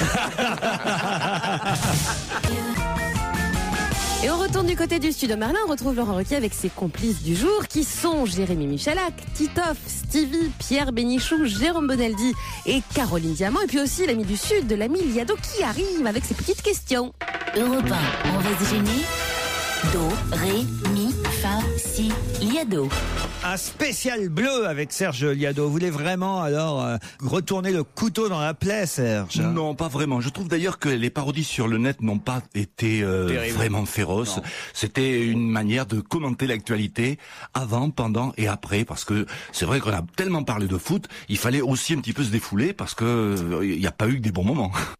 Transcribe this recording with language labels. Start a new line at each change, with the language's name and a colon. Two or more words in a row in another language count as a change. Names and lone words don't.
French: Et on retourne du côté du studio Merlin, on retrouve Laurent Ruquier avec ses complices du jour qui sont Jérémy Michalak, Titoff, Stevie, Pierre Bénichou, Jérôme Bonaldi et Caroline Diamant. Et puis aussi l'ami du Sud, l'ami Liado qui arrive avec ses petites questions. Europe 1, on va se gêner. Do, ré, mi, fa, si, liado. Un spécial bleu avec Serge Liado. Vous voulez vraiment alors retourner le couteau dans la plaie, Serge? Non, pas vraiment. Je trouve d'ailleurs que les parodies sur le net n'ont pas été vraiment féroces. C'était une manière de commenter l'actualité avant, pendant et après, parce que c'est vrai qu'on a tellement parlé de foot, il fallait aussi un petit peu se défouler parce que il n'y a pas eu que des bons moments.